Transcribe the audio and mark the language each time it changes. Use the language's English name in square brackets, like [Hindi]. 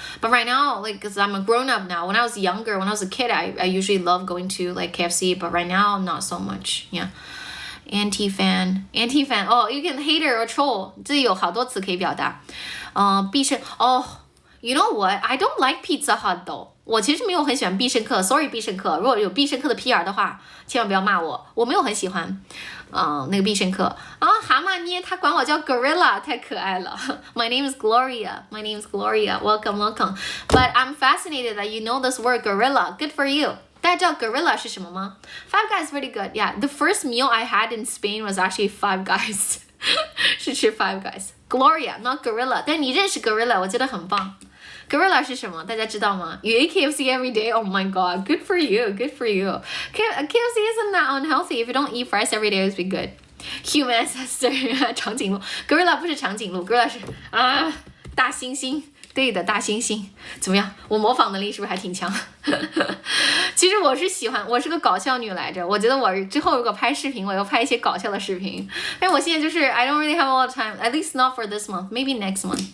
[English] But right now, like, because I'm a grown-up now, when I was younger, when I was a kid, I usually loved going to like KFC, but right now, not so much. Yeah. Anti-fan. Oh, you can hater or troll. [Chinese] 这有好多词可以表达。 [English] 必胜 Oh, you know what? I don't like Pizza Hut though. [Chinese] 我其实没有很喜欢必胜客 ，sorry 必胜客。如果有必胜客的 PR 的话，千万不要骂我，我没有很喜欢。那个必胜客啊，蛤蟆捏他管我叫 Gorilla， 太可爱了。 [English] My name is Gloria. Welcome. But I'm fascinated that you know this word Gorilla. Good for you. [Chinese] 大家知道 Gorilla 是什么吗？ [English] Five Guys pretty good. Yeah, the first meal I had in Spain was actually Five Guys. [Chinese] 是吃 [English] Five Guys. Gloria, not Gorilla. [Chinese] 但你认识 Gorilla， 我觉得很棒。Gorilla 是什么？大家知道吗？ [English] You eat KFC every day? Oh my god, good for you. KFC isn't that unhealthy. If you don't eat fries every day, it would be good. human ancestor [Chinese] 长颈鹿 ，gorilla 不是长颈鹿 ，gorilla 是大猩猩。对的，大猩猩怎么样？我模仿能力是不是还挺强？其实我是喜欢，我是个搞笑女来着。我觉得我之后如果拍视频，我要拍一些搞笑的视频。但我现在就是 [English] I don't really have a lot of time, at least not for this month, maybe next month.